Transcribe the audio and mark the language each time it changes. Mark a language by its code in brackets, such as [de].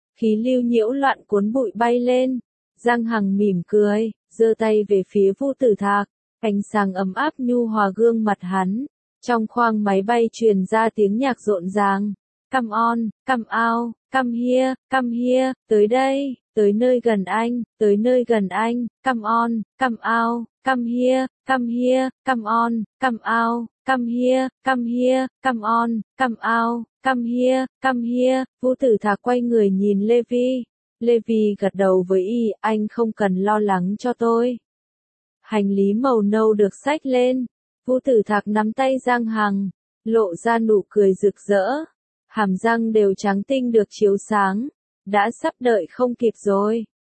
[vi] Khí lưu nhiễu loạn cuốn bụi bay lên. Giang Hằng mỉm cười, giơ tay về phía Vũ Tử Thạc, ánh sáng ấm áp nhu hòa gương mặt hắn. Trong khoang máy bay truyền ra tiếng nhạc rộn ràng. [en] Come on, come out, come here, [vi] tới đây, tới nơi gần anh, tới nơi gần anh. [en] Come on, come out, come here, come on, come out. Come here, come here, come on, come out, come here, come here. [vi] Vũ Tử Thạc quay người nhìn Levi. Levi gật đầu với y, anh không cần lo lắng cho tôi. Hành lý màu nâu được xách lên. Vũ Tử Thạc nắm tay Giang Hằng, lộ ra nụ cười rực rỡ. Hàm răng đều trắng tinh được chiếu sáng. Đã sắp đợi không kịp rồi.